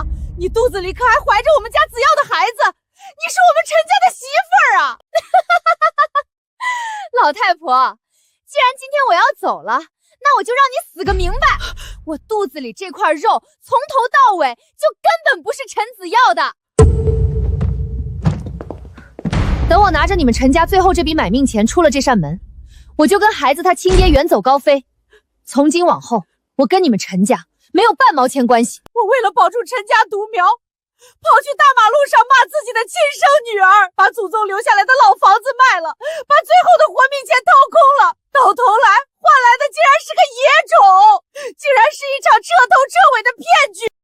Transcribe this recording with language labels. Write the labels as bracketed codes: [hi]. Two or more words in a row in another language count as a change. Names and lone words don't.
[zh] 你肚子里可还怀着我们家子耀的孩子，你是我们陈家的媳妇儿啊！老太婆，既然今天我要走了，那我就让你死个明白。我肚子里这塊肉從頭到尾就根本不是陳子耀的。等我拿着你們陳家最後這筆買命錢出了這扇門，我就跟孩子他親爹遠走高飛。從今往後，我跟你們陳家沒有半毛錢關係。我為了保住陳家獨苗，跑去大馬路上罵自己的親生女兒，把祖宗留下來的老房子賣了，把最後的活命錢掏空了，到頭來換來的竟然是個野種，竟然是一場徹頭徹尾的騙局。